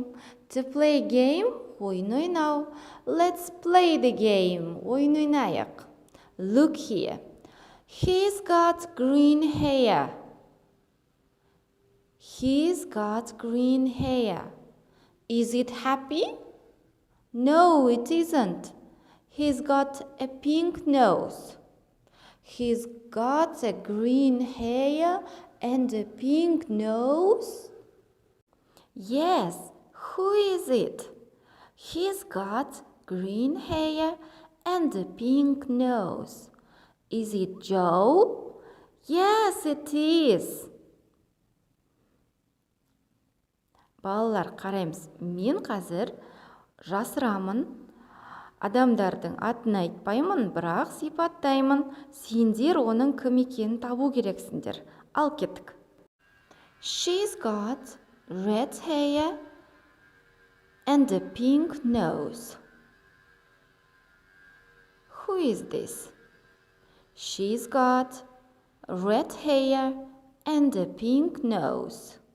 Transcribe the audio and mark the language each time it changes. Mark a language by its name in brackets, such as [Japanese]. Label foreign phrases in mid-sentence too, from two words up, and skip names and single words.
[English] To play game, [Kazakh] ойын ойнау. [English] Let's play the game. [Kazakh] Ойын ойнайық. [English] Look here. He's got green hair. He's got green hair. Is it happy? No, it isn't. He's got a pink nose. He's got a green hair and a pink nose? Yes, who is it? He's got green hair and a pink nose. Is it Joe? Yes, it is. [Kazakh] Балалар, қараймыз. Мен қазір жасырамын. Адамдардың атын айтпаймын, бірақ сипаттаймын. Сендер оның кім екенін табу керексіңдер. Ал кеттік. [English] She's got red hair and a pink nose. Who is this? She's got red hair and a pink nose.